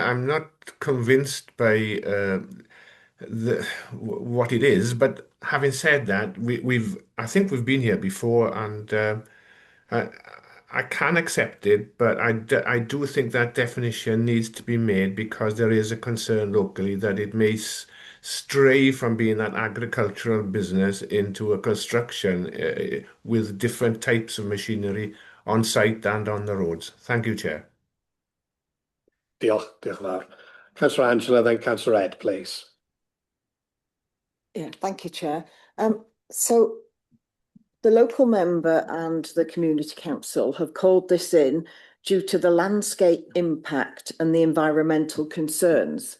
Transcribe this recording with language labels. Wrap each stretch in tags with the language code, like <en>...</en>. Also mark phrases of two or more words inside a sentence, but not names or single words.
<en>I'm not convinced by what it is, but having said that, I think we've been here before, and I can accept it, but I do think that definition needs to be made because there is a concern locally that it may stray from being an agricultural business into a construction with different types of machinery on site and on the roads. Thank you, Chair.</en> <cy>Diolch yn fawr.</cy> <en>Councillor Angela, then Councillor Ed, please. Yeah, thank you, Chair. So the local member and the community council have called this in due to the landscape impact and the environmental concerns.</en>